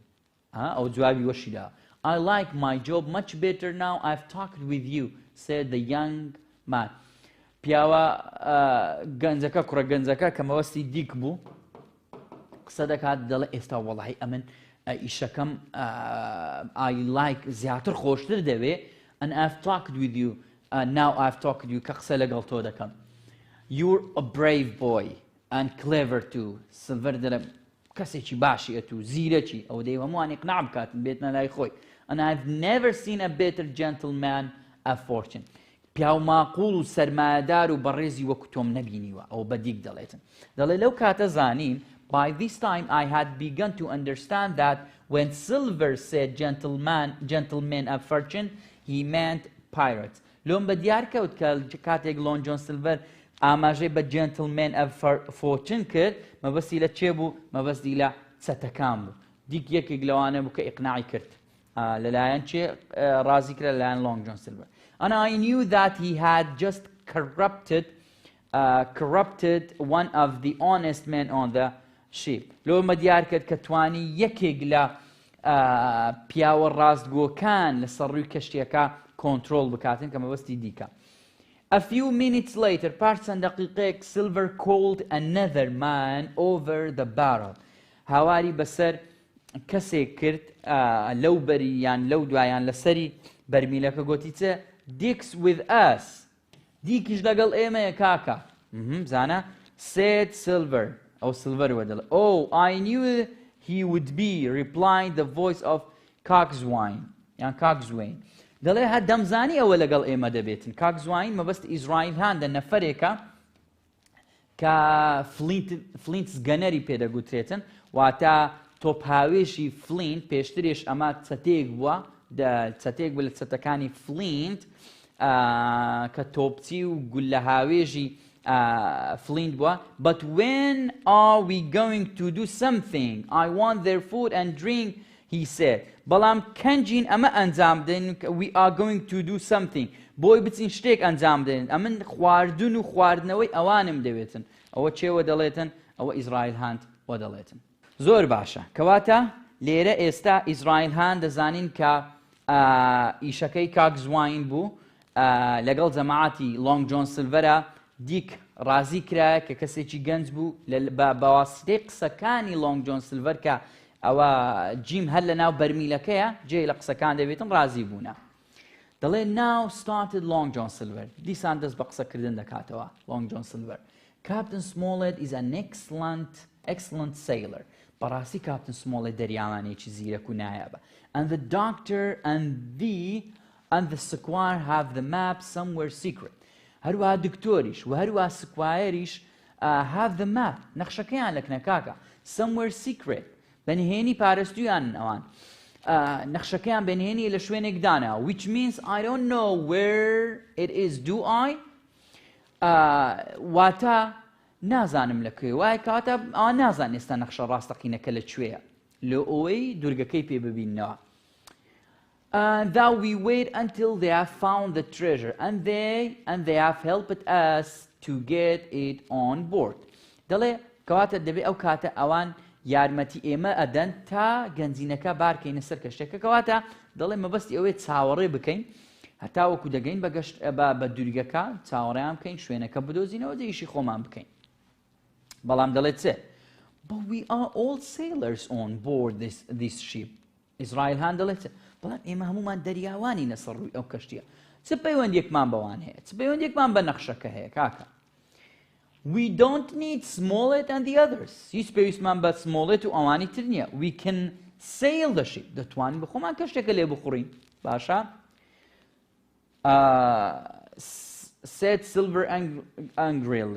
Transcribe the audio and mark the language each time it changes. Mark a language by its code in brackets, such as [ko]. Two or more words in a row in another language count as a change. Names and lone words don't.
[ckb] ئەو جوابی وەشیدا. [en] I like my job much better now I've talked with you, said the young man. [ckb] پیاوە گەنجەکە کوڕە گەنجەکە کە مەوەستی دیک بوو قسە دەکات دەڵێ ئێستا وەڵاهی ئەمن ئیشەکەم [en] I like [ckb] زیاتر خۆشتر دەوێ [en] and I've talked with you now I've talked with you [ckb] کە قسە لەگەڵ تۆ دەکەم. [en] You're a brave boy and clever too. [ckb] سلڤەر دەڵێ کەسێکی باشی ئەتو زیرەکی ئەو دەی هەمووان ئیقناع بکاتن بێتنە لای خۆی. [en] And I've never seen a better gentleman of fortune. [ckb] پیاو ماقوڵ و سەرمایەدار و بەڕێزی وەکو تۆم نەبینیوە ئەو بەدیک دەڵێتن. دەڵێ لەو کاتە زانین [en] by this time I had begun to understand that when Silver said gentleman of fortune he meant pirates. [ckb] لۆم بە دیار کەوت کە کاتێک لۆن جۆن سیلڤەر ئاماژەی بە [en] gentleman of fortune [ckb] کرد مەبەستی لە چێ بوو مەبەستی لە چەتەکان بوو. دیک یەکێک لەوانە بوو کە ئیقناعی کرد لەلایەن چێ ڕازی کرد لەلایەن لۆنگ جۆن سیلڤەر. [en] And I knew that he had just corrupted one of the honest men on the ship. [ckb] لۆ مە دیار کرد کە توانی یەکێک لە پیاوە ڕاستگۆکان لە سەڕووی کەشتیەکە کۆنترۆڵ بکاتن کە مەبەستی دیکە. [en] A few minutes later, [ckb] پاش چەند دەقیقەیەک [en] Silver called another man over the barrel. [ckb] هاواری بەسەر کەسێک کرد لەو بەری یان لەو دوایان لەسەری بەرمیلەکە گوتی چە [en] Dick's with us. [ckb] دیکیش لەگەڵ ئێمەیە کاکە. [en] زانە said Silver. [ckb] ئەو Silver وەدەڵێ [en] Oh, I knew he would be, replied the voice of Coxswain. [ckb] یان Coxswain. دەڵێ هە دەمزانی ئەوە لەگەڵ ئێمە دەبێتن. کاکزواین مەبەست ئیزرائیل هاندە نەفەرێکە کە فلینتس گەنەری پێدەگوترێتن واتە تۆپهاوێژی فلینت پێشترێش ئەمە چەتێک بووە چەتێک بوو لە چەتەکانی فلینت کە تۆپچی و گولە هاوێژی فلینت بووە. [en] But when are we going to do something? I want their food and drink, he said. [ckb] بەڵام کەنجین ئەمە ئەنجام بدەین [en] we are going to do something. [ckb] بۆی بچین شتێک ئەنجام بدەین ئەمن خواردن و خواردنەوەی ئەوانم دەوێتن. ئەوە چێوە دەڵێتن ئەوە ئیزرائیل هاند وە دەڵێتن. زۆر باشە کەواتە لێرە ئێستا ئیزرائیل هاند دەزانین کە ئیشەکەی کاکزواین بوو لەگەڵ جەماعەتی لۆنگ جۆن سیلڤەرە دیک ڕازی کرایە کە کەسێکی گەنج بوو بەواسطەی قسەکانی لۆنگ جۆن سیلڤەر کە ئەوە جیم هەر لە ناو بەرمیلەکەیە جێ لە قسەکان دەبێتن ڕازی بوونە. [en] دەڵێ now started Long John Silver. [ckb] دیسان دەست بە قسەکردن دەکاتەوە Long John Silver. [en] Captain Smollett is an excellent sailor. [ckb] بەڕاستی Captain Smollett دەریاوانێکی زیرەک و نایابە. [en] And the doctor and the squire have the map somewhere secret. [ckb] هەروەها دکتۆریش و هەروەها سکوایریش [en] have the map. [ckb] نەخشەکەیان لەکنە کاکە [en] somewhere secret. [ckb] بەنهێنی پارێزتویان ئەوان نەخشەکەیان بەنهێنی لە شوێنێک دانا [en] which means I don't know where it is do I [ckb] واتە نازانم لەکوێ وایە کاتە نازان ئێستا نەخشە ڕاستەقینەکە لەکوێیە لە ئەوەی دوورگەکەی پێ ببینەوە. [en] That we wait until they have found the treasure and they have helped us to get it on board. [ckb] دەڵێ کەواتە دەبێت ئەو کاتە ئەوان یارمەتی ئێمە ئەدەن تا گەنجینەکە بارکەینە سەر کەشتێکە کەواتە دەڵێ مەبەستی ئەوەیە چاوەڕێ بکەین هەتا وەکو دەگەین بە دوورگەکە چاوەڕێیان بکەین شوێنەکە بدۆزینەوە دەیشی خۆمان بکەین. بەڵام دەڵێت چێ [en] But we are all sailors on board this ship. [ckb] ئیزرائیل هاان دەڵێت بەڵام ئێمە هەمومان دەریاوانی نەسەر ڕووی ئەو کەشتیە چ پەیوەندێکمان بەوان هەیە چ پەیوەندێکمان بە نەخشەکە هەیە کاکە. [en] We don't need Smollett and the others. [ckb] هیچ پێویستمان بە Smollett و ئەوانی تر نییە. [en] We can sail the ship. [ckb] دەتوانین بخۆمان کەشتێکە لێ بخوڕین. [en] باشە؟ said Silver angrily.